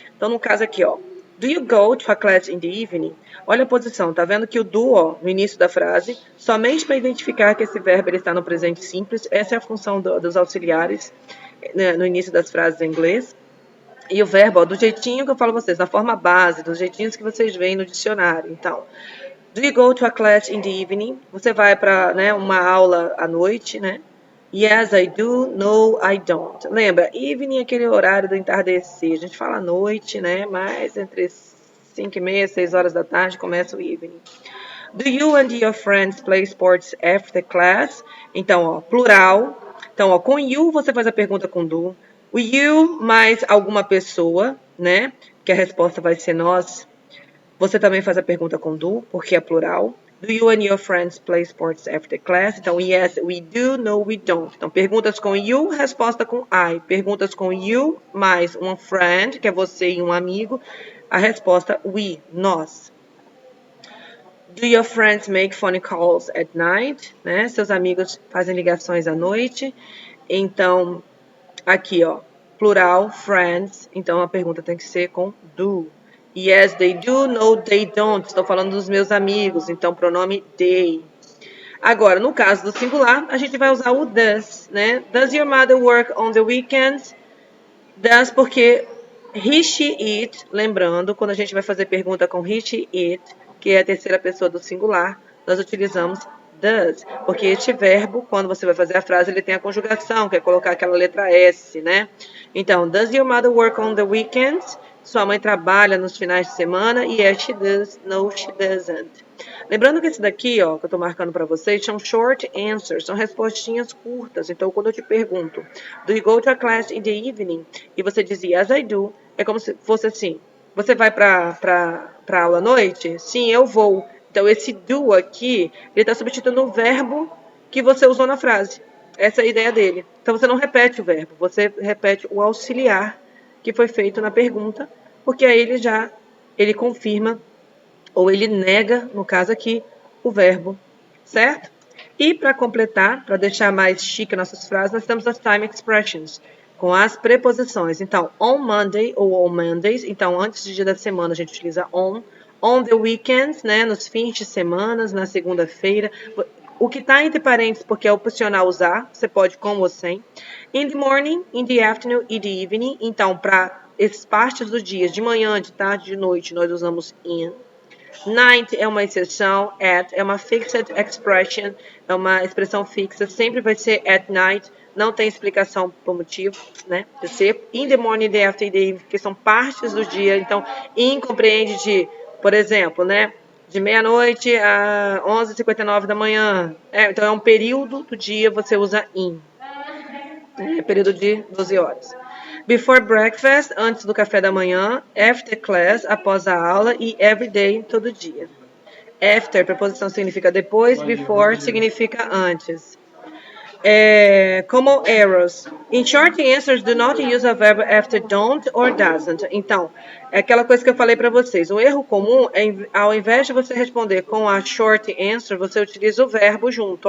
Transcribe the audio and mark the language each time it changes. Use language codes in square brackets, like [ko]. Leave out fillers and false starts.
[pt] Então no caso aqui, ó, [en] do you go to a class in the evening? [pt] Olha a posição, tá vendo que o do, ó, no início da frase, somente para identificar que esse verbo ele está no presente simples, essa é a função dos auxiliares, né, no início das frases em inglês. E o verbo, ó, do jeitinho que eu falo a vocês, na forma base, dos jeitinhos que vocês veem no dicionário. [en] Então, do you go to a class in the evening? [pt] Você vai para, né, uma aula à noite, né? [en] Yes, I do. No, I don't. [pt] Lembra, evening é aquele horário do entardecer. A gente fala à noite, né? Mas entre 5h30 e 6 horas da tarde começa o evening. [en] Do you and your friends play sports after class? [pt] Então, ó, plural. Então, ó, com you você faz a pergunta com do. O you mais alguma pessoa, né? Que a resposta vai ser nós. Você também faz a pergunta com do, porque é plural. [en] Do you and your friends play sports after class? Então, yes, we do. No, we don't. [pt] Então, perguntas com you, resposta com I. Perguntas com you mais um friend, que é você e um amigo. A resposta we, nós. [en] Do your friends make phone calls at night? [pt] Né? Seus amigos fazem ligações à noite. Então, aqui, ó, plural, friends. Então, a pergunta tem que ser com do. [en] Yes, they do. No, they don't. [pt] Estou falando dos meus amigos. Então, pronome they. Agora, no caso do singular, a gente vai usar o does, né? [en] Does your mother work on the weekends? Does porque he, she, it. [pt] Lembrando, quando a gente vai fazer pergunta com he, she, it, que é a terceira pessoa do singular, nós utilizamos does, porque este verbo, quando você vai fazer a frase, ele tem a conjugação, que é colocar aquela letra S, né? [en] Então, does your mother work on the weekends? [pt] Sua mãe trabalha nos finais de semana? [en] Yes, she does. No, she doesn't. [pt] Lembrando que esse daqui, ó, que eu tô marcando para vocês, são short answers, são respostinhas curtas. Então, quando eu te pergunto, [en] do you go to a class in the evening? [pt] E você diz, [en] yes, I do. [pt] É como se fosse assim, você vai pra aula à noite? Sim, eu vou. Então, esse do aqui, ele está substituindo o verbo que você usou na frase. Essa é a ideia dele. Então, você não repete o verbo, você repete o auxiliar que foi feito na pergunta, porque aí ele confirma, ou ele nega, no caso aqui, o verbo, certo? E para completar, para deixar mais chique nossas frases, nós temos as time expressions, com as preposições. Então, on Monday ou on Mondays, então antes do dia da semana a gente utiliza [en] on the weekends, [pt] né, nos fins de semana, na segunda-feira. O que está entre parênteses, porque é opcional usar, você pode com ou sem. [en] In the morning, in the afternoon e the evening. [pt] Então, para essas partes do dia, de manhã, de tarde, de noite, nós usamos in. Night é uma exceção, at é uma fixed expression, é uma expressão fixa, sempre vai ser at night, não tem explicação por motivo, né? De ser [en] in the morning, in the afternoon, in the evening, [pt] que são partes do dia, então in compreende de, por exemplo, né? De meia-noite a 11h59 da manhã. Então é um período do dia, você usa in. É período de 12 horas. [en] Before breakfast, [pt] antes do café da manhã. [en] After class, [pt] após a aula. E every day, todo dia. After, preposição significa depois. Before significa antes. Como errors. [en] In short answers, do not use a verb after don't or doesn't. [pt] Então, é aquela coisa que eu falei para vocês. O erro comum é, ao invés de você responder com a short answer, você utiliza o verbo junto.